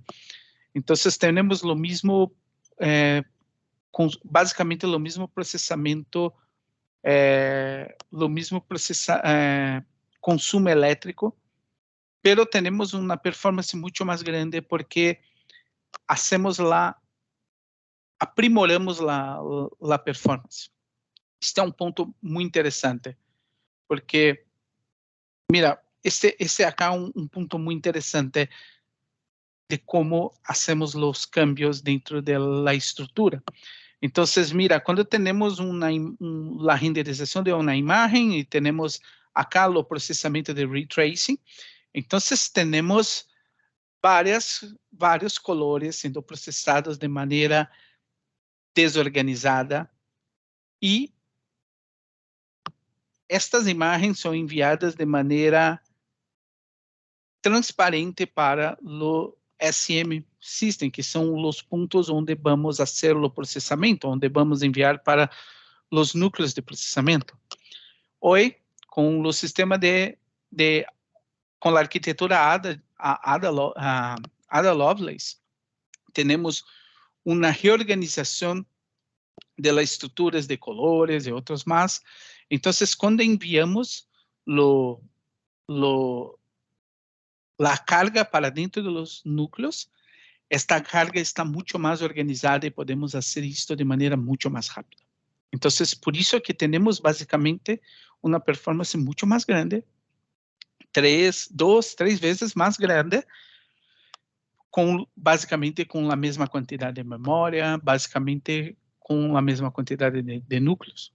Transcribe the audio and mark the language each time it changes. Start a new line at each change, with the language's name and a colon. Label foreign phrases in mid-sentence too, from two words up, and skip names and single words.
Portuguese: Então, temos o mesmo, basicamente o mesmo processamento, consumo elétrico, mas temos uma performance muito mais grande porque aprimoramos a performance. Este é um ponto muito interessante, porque,
Spanish: mira, este acá
Portuguese: é um ponto muito interessante de como hacemos os cambios dentro da estrutura.
Spanish: Entonces, mira, cuando tenemos la renderización de una imagen y tenemos acá el procesamiento de ray tracing, entonces tenemos varios colores siendo procesados de manera desorganizada y
Portuguese: estas imagens
Spanish: son enviadas de manera transparente
Portuguese: para o SM System, que são os pontos onde vamos fazer o processamento, onde vamos enviar para os núcleos de processamento. Hoje, com o sistema com a arquitetura Ada Lovelace, temos uma reorganização das estruturas de colores e outros mais. Então, quando enviamos
Spanish: la carga para dentro de los núcleos, esta carga está mucho más organizada y podemos hacer esto de manera mucho más rápida. Entonces, por eso que tenemos básicamente una performance mucho más grande, 2, 3 veces más grande, básicamente con la misma cantidad de memoria, básicamente con la misma cantidad de núcleos.